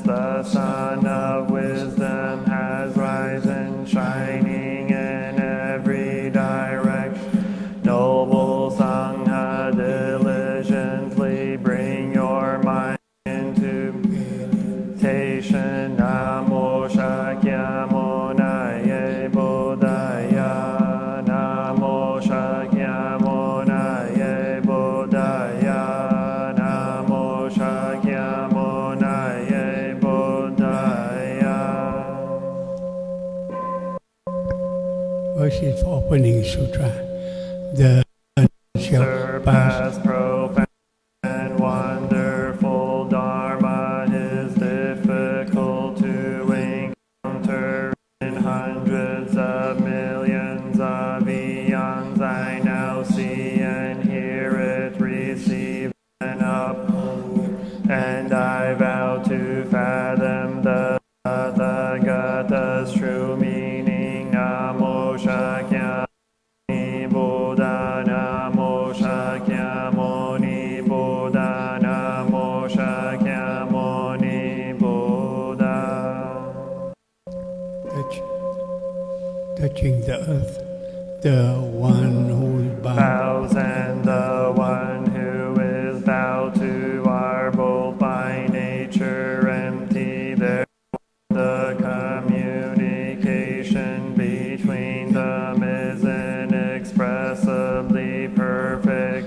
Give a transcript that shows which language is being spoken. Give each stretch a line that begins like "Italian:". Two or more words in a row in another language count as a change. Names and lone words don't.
English: The sun of wisdom has risen, shining in every direction. Noble Sangha, diligently bring your mind into meditation.
Sanskrit: Namo Shakyamunaye Bodhaya. Namo Shakyamunaye Bodhaya. Namo Shakyamunaye Bodhaya.
English: Worship Opening Sutra. The Surpass profound and wonderful Dharma is difficult to encounter in hundreds of millions of eons. I now see and hear it, receive and uphold, and I vow to fathom the Tathagata's true meaning.
Sanskrit: Namo Shakyamuni Buddha. Namo Shakyamuni Buddha. Namo Shakyamuni Buddha.
English: touching the earth, the one who is Bows and the one who is bowed to are both by nature empty. Therefore the communication between them is inexpressibly perfect.